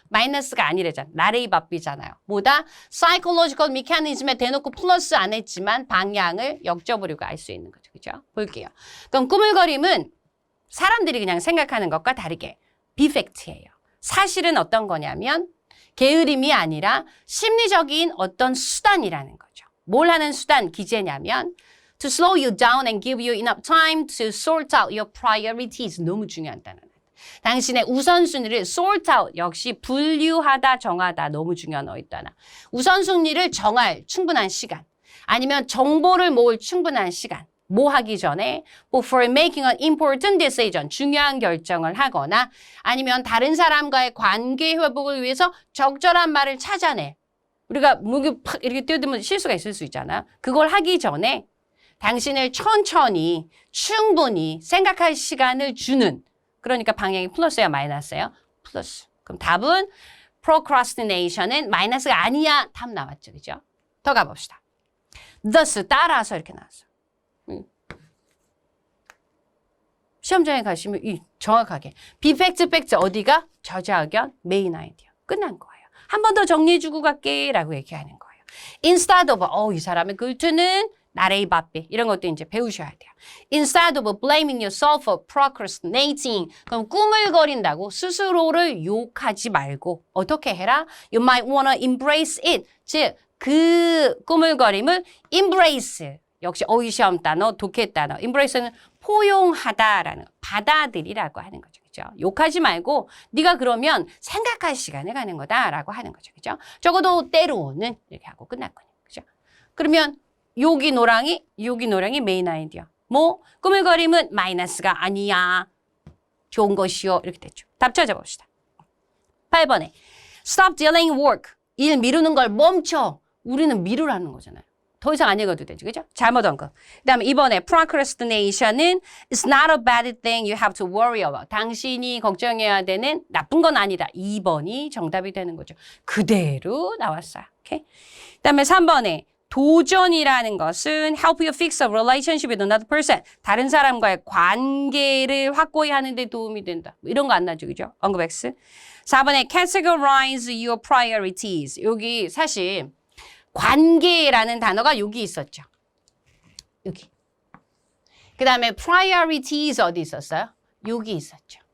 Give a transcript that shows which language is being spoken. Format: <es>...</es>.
<ko>마이너스가 아니래잖아. 나레이 바삐잖아요. 뭐다? psychological mechanism에 대놓고 플러스 안 했지만 방향을 역접으려고 알 수 있는 거죠. 그죠? 볼게요. 그럼 꾸물거림은 사람들이 그냥 생각하는 것과 다르게 비팩트예요. 사실은 어떤 거냐면 게으름이 아니라 심리적인 어떤 수단이라는 거죠. 뭘 하는 수단, 기제냐면</ko> <en>to slow you down and give you enough time to sort out your priorities.</en> <ko>너무 중요한 단어는. 당신의 우선순위를 sort out, 역시 분류하다, 정하다. 너무 중요한 어휘 단어. 우선순위를 정할 충분한 시간. 아니면 정보를 모을 충분한 시간. 뭐 하기 전에</ko> <en>for making an important decision,</en> <ko>중요한 결정을 하거나 아니면 다른 사람과의 관계 회복을 위해서 적절한 말을 찾아내. 우리가 목이 팍 이렇게 뛰어들면 실수가 있을 수 있잖아요. 그걸 하기 전에 당신을 천천히 충분히 생각할 시간을 주는, 그러니까 방향이 플러스야 마이너스예요? 플러스. 그럼 답은 procrastination은 마이너스가 아니야. 답 나왔죠. 그죠? 더 가봅시다. thus 따라서 이렇게 나왔어. 시험장에 가시면 정확하게 비팩트 팩트 어디가? 저자 의견, 메인 아이디어. 끝난 거예요. 한 번 더 정리해주고 갈게 라고 얘기하는 거예요. Instead of, 이 사람의 글투는 나레이 바삐 이런 것도 이제 배우셔야 돼요.</ko> <en>Instead of blaming yourself for procrastinating.</en> <ko>그럼 꾸물거린다고 스스로를 욕하지 말고 어떻게 해라?</ko> <en>You might wanna embrace it.</en> <ko>즉, 그 꾸물거림을 embrace. 역시 어휘 시험 단어, 독해 단어. embrace는 포용하다라는 거, 받아들이라고 하는 거죠. 그죠? 욕하지 말고 네가 그러면 생각할 시간을 가는 거다라고 하는 거죠. 그죠? 적어도 때로는 이렇게 하고 끝났거든요. 그죠? 그러면 여기 노랑이 메인 아이디어. 뭐 꾸물거림은 마이너스가 아니야. 좋은 것이요. 이렇게 됐죠. 답 찾아봅시다. 8번에</ko> <en>stop delaying work.</en> <ko>일 미루는 걸 멈춰. 우리는 미루라는 거잖아요. 더 이상 안 읽어도 되죠. 그죠? 잘못 언급. 그 다음에 이번에</ko> <en>procrastination은 it's not a bad thing you have to worry about.</en> <ko>당신이 걱정해야 되는 나쁜 건 아니다. 2번이 정답이 되는 거죠. 그대로 나왔어요. 오케이? 그 다음에 3번에 도전이라는 것은</ko> <en>help you fix a relationship with another person.</en> <ko>다른 사람과의 관계를 확고히 하는 데 도움이 된다. 이런 거 안 나죠. 그죠? 언급 X. 4번에</ko> <en>categorize your priorities.</en> <ko>여기 사실 관계라는 단어가 여기 있었죠. 여기. 그 다음에 priorities 어디 있었어요? 여기 있었죠.</ko>